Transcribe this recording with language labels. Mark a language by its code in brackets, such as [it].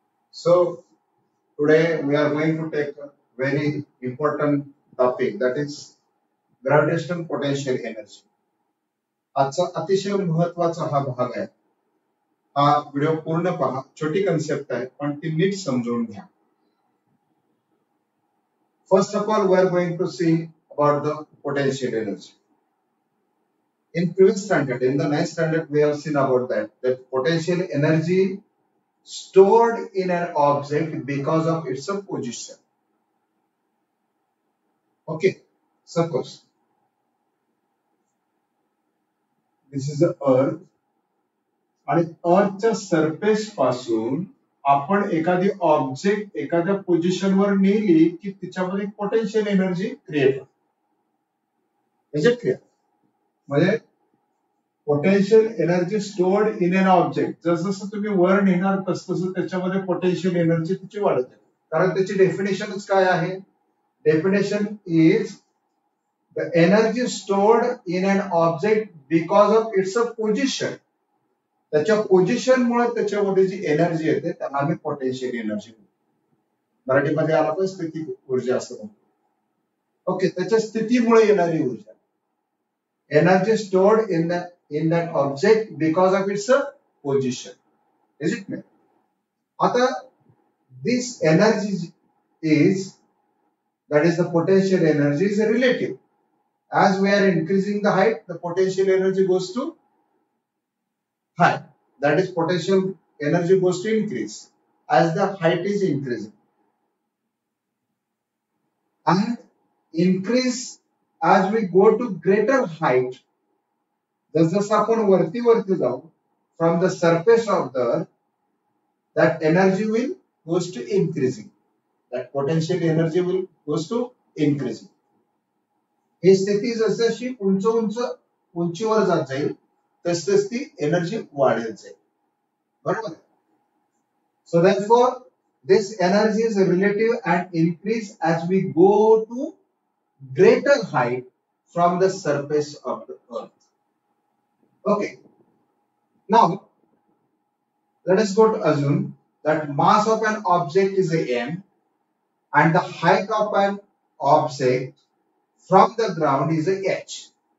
[en] So today we are going to take a very important topic, that is gravitational potential energy. [mr] आजचा अतिशय महत्वाचा हा भाग आहे. हा व्हिडिओ पूर्ण पहा. छोटी कन्सेप्ट आहे पण ती नीट समजून घ्या. [en] First of all, we are going to see about the potential energy. In previous standard, in the ninth standard, we have seen about that potential energy stored in an object because of its position. Okay, suppose this is the earth [mr] आणि अर्थच्या surface पासून आपण एखादी object एखाद्या पोझिशनवर नेली की तिच्यामध्ये potential energy create होते. [en] Is it clear? [mr] म्हणजे [en] potential energy stored in an object, [mr] जसं तुम्ही वर नेणार तसं त्याच्यामध्ये पोटेन्शियल एनर्जी तिची वाढत आहे. कारण त्याची डेफिनेशनच काय आहे? [en] Definition is the energy stored in an object because of its a position. [mr] त्याच्या पोझिशन मुळे त्याच्यामध्ये जी एनर्जी येते त्याला आम्ही पोटेन्शियल एनर्जी म्हणतो. मराठीमध्ये आला पण स्थिती ऊर्जा असं म्हणतो. ओके, त्याच्या स्थितीमुळे येणारी ऊर्जा. [en] Energy stored in that object because of its position. Is it नाही? आता this energy is that is the potential energy is relative. As we are increasing the height, the potential energy goes to high. That is potential energy goes to increase as the height is increasing. And increase as we go to greater height. [mr] जसं आपण वरती वरती जाऊ [en] from the surface of the earth, that energy will goes to increasing. That potential energy will goes to increasing. [mr] ही स्थिती जशी उंच उंच उंचीवर जात जाईल तस ती एनर्जी वाढत जाईल. बरोबर? [en] So therefore this energy is relative and increase as we go to greater height from the surface of the earth. Okay. Now let us go to assume that mass of an object is a m and the height of an object from the ground is a h.